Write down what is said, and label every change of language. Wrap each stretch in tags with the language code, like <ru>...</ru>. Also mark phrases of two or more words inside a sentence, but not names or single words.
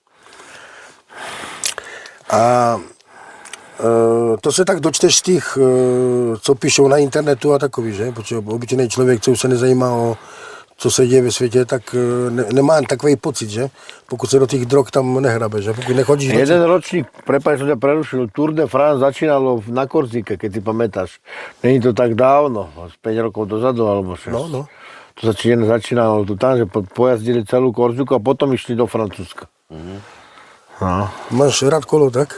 <cs>A to se tak dočteš z těch, co píšou na internetu a takový, že? Protože obyčejný člověk, co už se nezajímá o co se děje ve světě, tak nemá takový pocit, že? Pokud se do těch drog tam nehrabe, že? Pokud nechodíš...</cs> <sk>Jeden ročník, prepáč, som ťa prerušil, Tour de France začínalo na Korzike, keď si pamätáš. Není to tak dávno, 5 rokov dozadu, alebo 6. No. To začínalo tu tam, že pojazdili celú Korziku a potom išli do Francúzska. No.</sk> <cs>Máš rád kolo, tak?</cs>